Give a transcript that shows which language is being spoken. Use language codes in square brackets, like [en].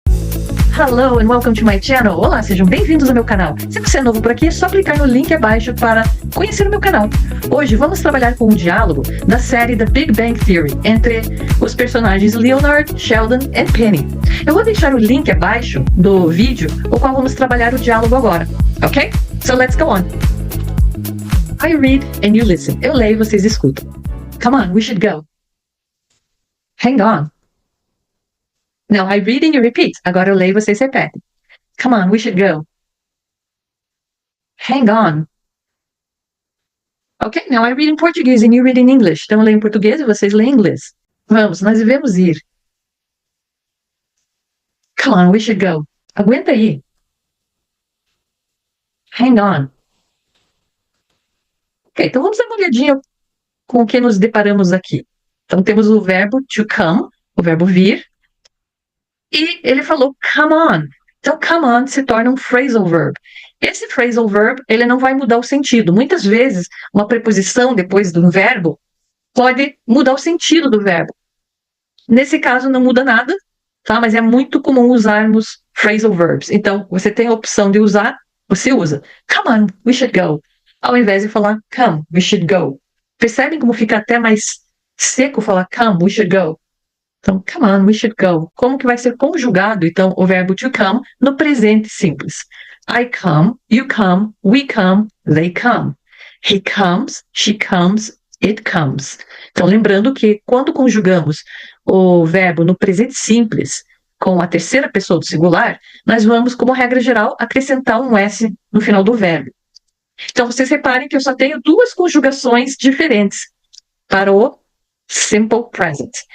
[en] Hello and welcome to my channel. [pt] Olá, sejam bem-vindos ao meu canal. Se você é novo por aqui, é só clicar no link abaixo para conhecer o meu canal. Hoje vamos trabalhar com um diálogo da série The Big Bang Theory entre os personagens Leonard, Sheldon e Penny. Eu vou deixar o link abaixo do vídeo, o qual vamos trabalhar o diálogo agora, ok? [en] So let's go on. I read and you listen. [pt] Eu leio e vocês escutam. [en] Come on, we should go. Hang on. Now I read and you repeat. [pt] Agora eu leio e vocês repetem. [en] Come on, we should go. Hang on. Okay, now I read in Portuguese and you read in English. [pt] Então eu leio em português e vocês leem em inglês. Vamos, nós devemos ir. [en] Come on, we should go. [pt] Aguenta aí. [en] Hang on. [pt] Ok, então vamos dar uma olhadinha com o que nos deparamos aqui. Então temos o verbo to come, o verbo vir. E ele falou come on. Então, come on se torna um phrasal verb. Esse phrasal verb, ele não vai mudar o sentido. Muitas vezes, uma preposição depois de um verbo pode mudar o sentido do verbo. Nesse caso, não muda nada, tá? Mas é muito comum usarmos phrasal verbs. Então, você tem a opção de usar, você usa. [en] Come on, we should go. [pt] Ao invés de falar [en] come, we should go. [pt] Percebem como fica até mais seco falar [en] come, we should go? Então, come on, we should go. [pt] Como que vai ser conjugado, então, o verbo to come no presente simples? [en] I come, you come, we come, they come. He comes, she comes, it comes. [pt] Então, lembrando que quando conjugamos o verbo no presente simples com a terceira pessoa do singular, nós vamos, como regra geral, acrescentar um S no final do verbo. Então, vocês reparem que eu só tenho duas conjugações diferentes para o simple present.